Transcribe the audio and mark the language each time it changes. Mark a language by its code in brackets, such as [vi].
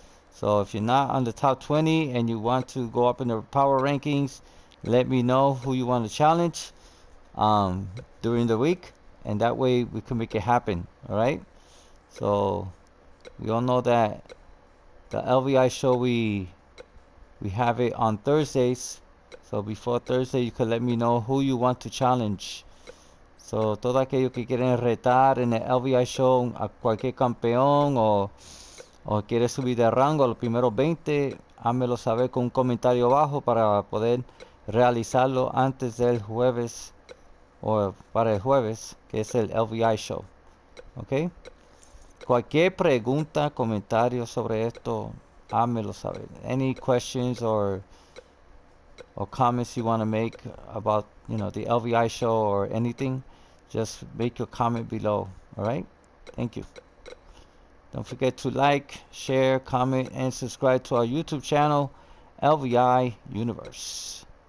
[en] So if you're not on the top 20 and you want to go up in the power rankings, let me know who you want to challenge during the week, and that way we can make it happen. All right. So we all know that the LVI show we have it on Thursdays. So before Thursday, you can let me know who you want to challenge. [es] So todo aquello que quieren retar en el LVI show a cualquier campeón o quiere subir de rango a los primeros 20, házmelo saber con un comentario abajo para poder realizarlo antes del jueves o para el jueves, que es el LVI show. ¿Ok? Cualquier pregunta, comentario sobre esto, házmelo saber. [en] Any questions or comments you want to make about, the LVI show or anything, just make your comment below. All right? Thank you. Don't forget to like, share, comment, and subscribe to our YouTube channel, LVI Universe.